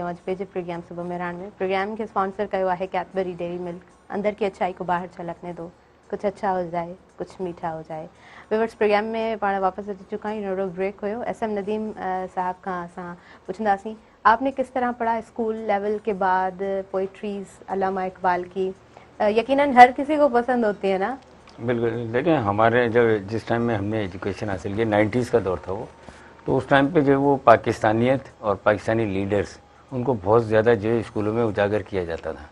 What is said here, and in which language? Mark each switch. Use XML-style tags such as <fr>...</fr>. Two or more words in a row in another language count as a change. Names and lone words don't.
<sd>अॼु पंहिंजे प्रोग्राम सुबुह मेराण में प्रोग्राम खे स्पॉन्सर कयो आहे कैडबरी डेयरी मिल्क।</sd> <ur>اندر کی اچھائی کو باہر چھلکنے دو، کچھ اچھا ہو جائے، کچھ میٹھا ہو جائے.</ur> <sd>व्यूअर्स, प्रोग्राम में पाण वापसि अची चुका आहियूं। नोड़ो ब्रेक हुयो। SM नदीम साहब खां असां पुछंदासीं,</sd> <ur>آپ نے کس طرح پڑھا</ur> <en>school level</en> <ur>کے بعد پوئٹریز علامہ اقبال کی? یقیناً ہر کسی کو پسند ہوتی ہے نا? बिल्कुल। دیکھیے، ہمارے جب جس ٹائم میں ہم نے ایجوکیشن حاصل کی، 90s کا دور تھا وہ، تو اس ٹائم پہ جو وہ پاکستانیت اور پاکستانی لیڈرز، ان کو بہت زیادہ جو اسکولوں میں اجاگر کیا جاتا تھا.</ur>